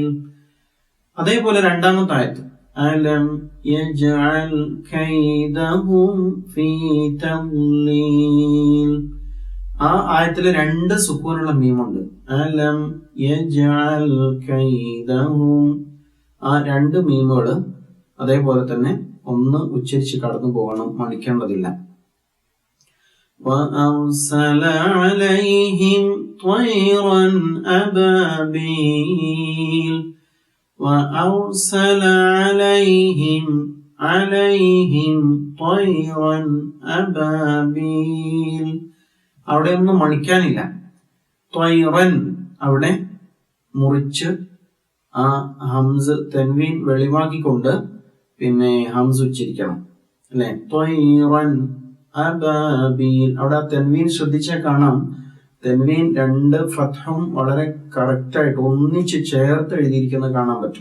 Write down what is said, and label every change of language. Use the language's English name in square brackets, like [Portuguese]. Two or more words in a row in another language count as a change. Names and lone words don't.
[Malayalam] അതേപോലെ രണ്ടാമത്തെ ആയത്ത് [Arabic] ألم يجعل كيدهم في تضليل. [Malayalam] ആ ആയത്തില് 2 സുക്കൂനുള്ള മീമുണ്ട്. [Arabic] ألم يجعل كيدهم. [Malayalam] ആ 2 മീമുകള് അതേപോലെ തന്നെ ഒന്ന് ഉച്ചരിച്ച് കടന്നു പോകണം, മണിക്കേണ്ടതില്ല. [Arabic] وَأَرْسَلَ عَلَيْهِمْ طَيْرًا أَبَابِيلَ. وَأَرْسَلَ عَلَيْهِمْ طَيْرًا أَبَابِيلَ. [Malayalam] അവിടെ ഒന്നും മണിക്കാനില്ല. ത്വയ്റൻ അവിടെ മുറിച്ച് ആ ഹംസ് തൻവീൻ വെളിവാക്കിക്കൊണ്ട് പിന്നെ ഹംസ് ഉച്ചരിക്കണം, അല്ലെ? [Arabic] طيرا أبابيل. [Malayalam] അവിടെ ആ തെൻവീൻ ശ്രദ്ധിച്ചാൽ കാണാം, തെൻവീൻ 2 ഫത്ഹും വളരെ കറക്റ്റായിട്ട് ഒന്നിച്ച് ചേർത്ത് എഴുതിയിരിക്കുന്നത് കാണാൻ പറ്റും.